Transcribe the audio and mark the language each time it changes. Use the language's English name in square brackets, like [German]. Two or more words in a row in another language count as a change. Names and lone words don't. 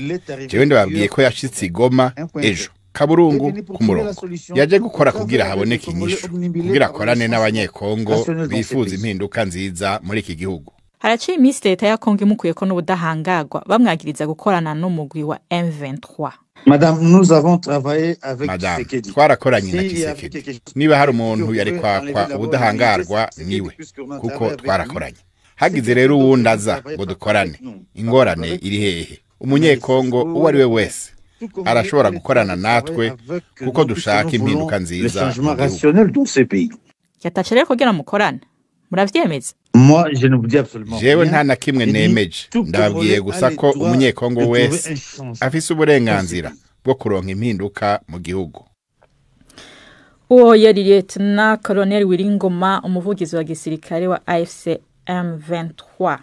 [Rundi] Jewe ndababwiye ko yashitse Goma ejo Kaburungu ku murongo. Yaje gukora kugira haboneke inyishu, kugira akorane n'abanyekongo bifuza impinduka nziza muri iki gihugu. Haraciye iminsi leta ya Kongo imukuye ko n'ubudahangagwa bamwagiriza gukorana n'umugwi wa M23. [French] Madame, nous avons travaillé avec Tshisekedi. [Rundi] Twarakoranye na Tshisekedi. Niba hari umuntu yari kwakwa ubudahangarwa niwe, kuko twarakoranye. Hagize rero uwundi aza ngo dukorane, ingorane iri hehe? Umunyekongo uwo ari we wese arashobora gukorana natwe kuko dushaka impinduka nziza mu gihugu. Yatache rero kugira mukorana, muravyemeza? [French] Moi, je ne vous dis absolument [Rundi] jewe nta na kimwe nemeje. Ndababwiye gusa ko umunyekongo wese afise uburenganzira bwo kuronka impinduka mu gihugu. Uwo yari [French] Lieutenant Colonel [Rundi] Wiringoma, umuvugizi wa gisirikare wa AFC M23.